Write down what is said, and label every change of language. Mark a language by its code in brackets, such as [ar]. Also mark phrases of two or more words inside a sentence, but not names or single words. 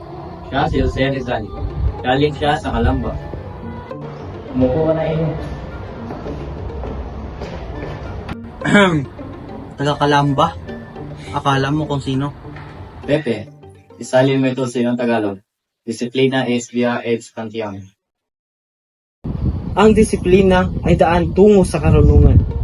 [tl] Siya si Jose Rizal. Galing siya sa Calamba. Umupo ka na iyo. Taga-Calamba? Akala mo kung sino? Pepe, isalin mo ito sa iyong Tagalog. [la] Disiplina es via et cantiam. [tl] Ang disiplina ay daan tungo sa karunungan.